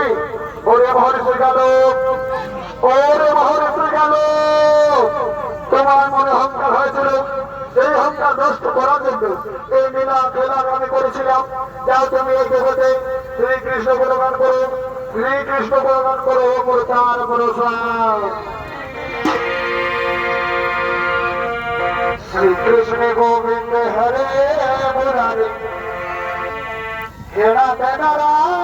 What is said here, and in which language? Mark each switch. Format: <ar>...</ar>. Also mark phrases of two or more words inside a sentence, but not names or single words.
<bn>ওরে মহর্ষি গেল, ওরে মহর্ষি গেল, তোমার মনে অহংকার হয়েছিল, সেই অহংকার নষ্ট করার জন্য এই লীলা খেলা আমি করেছিলাম। যাও তুমি এই জগতে শ্রীকৃষ্ণ গুণগান করো, শ্রীকৃষ্ণ গুণগান করো, তার ভরসা।</bn> <sa>श्री कृष्ण गोविंद हरे मुरारी हे राधे नारायण</sa>